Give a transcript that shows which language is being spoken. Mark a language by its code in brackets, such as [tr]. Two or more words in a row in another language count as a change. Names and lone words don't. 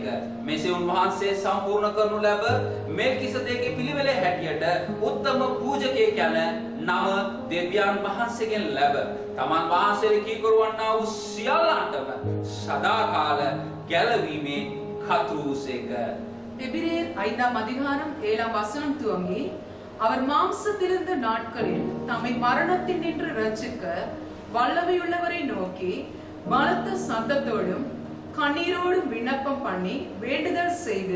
[si] මෙසේ උන්වහන්සේ සම්පූර්ණ කරනු ලැබ මෙල්කිසෙදේගේ පිළිවෙලේ හැටියට උත්තම පූජකයෙක් යන නම දෙවියන් වහන්සේගෙන් ලැබ තමන් වහන්සේ කීකරුවන්නා වූ සියල්ලන්ටම සදාකාල ගැලවීමේ කතුරුසේක. [ta] எபிரேயர் 5ஆம் அதிகாரம் 7ஆம் வசனம் துவங்கி, அவர் மாம்சத்திலிருந்த நாட்களில் தம்மை மரணத்தின் நின்று ரட்சிக்க வல்லமையுள்ளவரை நோக்கி பலத்த சத்தத்தோடும் கண்ணீரோடும் விண்ணப்பம் பண்ணி வேண்டுதல் செய்து